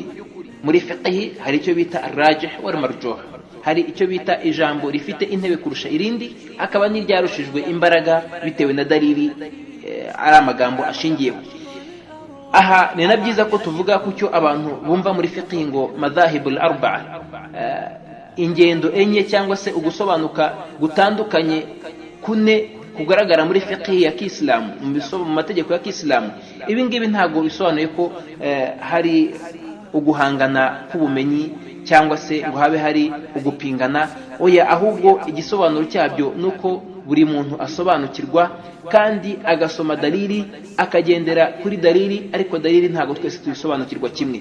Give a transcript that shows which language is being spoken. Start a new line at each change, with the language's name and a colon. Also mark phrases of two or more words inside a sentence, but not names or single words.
Kinyarwanda: Muri fiqh hari icyo bita
Arabic: الراجح والمرجوح,
Kinyarwanda: hari icyo bita ijambo rifite intebe kurusha irindi, akaba n'iryarushijwe imbaraga bitewe na dalili ari amagambo ashingiyeho. Aha ni na byiza ko tuvuga ku cyo abantu bumva muri fiqh ngo
Arabic: المذاهب الأربعة,
Kinyarwanda: ingendo enye cyangwa se ugusobanuka gutandukanye kune kugaragara muri fiqh ya Kiislamu, mu mategeko ya Kiislamu. Ibi ngibi ntabwo bisobanuye ko hari uguhangana k'ubumenyi cyangwa se ngo habe hari ugupingana. Oya, ahubwo igisobanuro cyabyo nuko buri muntu asobanukirwa kandi agasoma dalili, akagendera kuri dalili, ariko dalili ntabwo twese tubisobanukirwa kimwe.